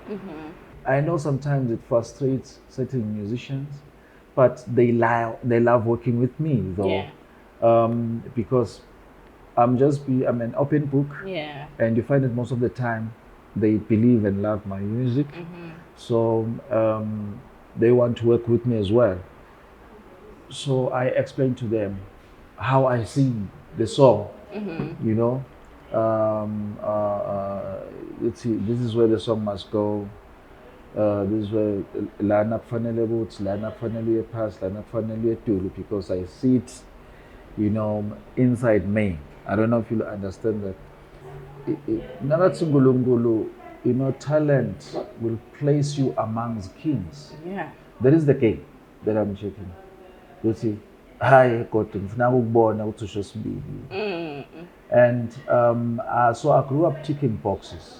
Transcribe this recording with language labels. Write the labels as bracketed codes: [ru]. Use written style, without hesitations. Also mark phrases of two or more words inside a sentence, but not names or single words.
[en] I know sometimes it frustrates certain musicians, but they love working with me though, because I'm an open book, and you find that most of the time they believe and love my music, so they want to work with me as well. So I explain to them how I see the song, let's see, this is where the song must go. This is where [zu] lana kufanele ukuthi lana kufanele pass, lana kufanele etulu, [en] because I see it, inside me. I don't know if you understand that. Talent will place you amongst kings. Yeah. That is the game that I'm checking. You see, hi, and so I grew up ticking boxes.